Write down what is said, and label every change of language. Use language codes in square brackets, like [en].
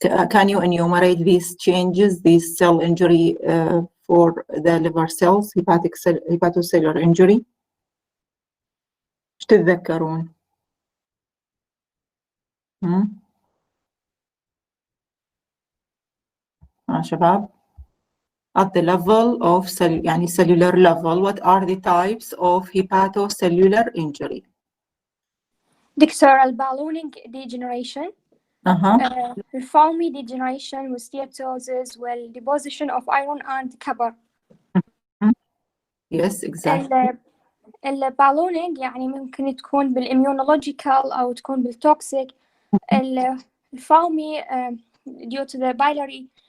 [en] Can you enumerate these changes, these cell injury for the liver cells, hepatocellular injury؟ [ar] ايش تتذكرون؟ شباب [en] at the level of يعني cellular level, what are the types of hepatocellular injury؟ [ar] دكتور البالونينج [en] degeneration, foamy degeneration with steatosis والdeposition of iron and copper. Yes, exactly. [ar] البالونينج يعني ممكن تكون بالimmunological أو تكون بالtoxic. [en] الفومي due to the biliary